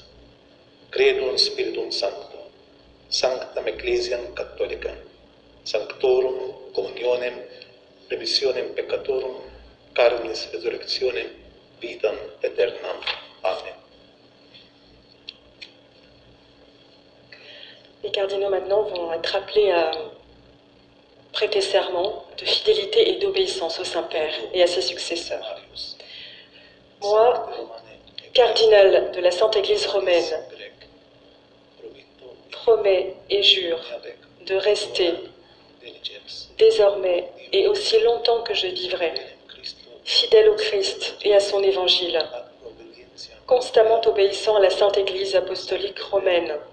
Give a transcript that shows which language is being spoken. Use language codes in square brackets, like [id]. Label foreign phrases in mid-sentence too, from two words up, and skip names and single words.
[la] Credo in Spiritum Sancto, sanctam Ecclesiam Catholica, sanctorum communionem, remissionem peccatorum, carnis resurrectionem, vitam aeternam. Amen. [fr] Les cardinaux maintenant vont être appelés à prêter serment de fidélité et d'obéissance au Saint-Père et à ses successeurs. Moi, cardinal de la Sainte Église romaine, promets et jure de rester désormais et aussi longtemps que je vivrai, fidèle au Christ et à son évangile, constamment obéissant à la Sainte Église apostolique romaine,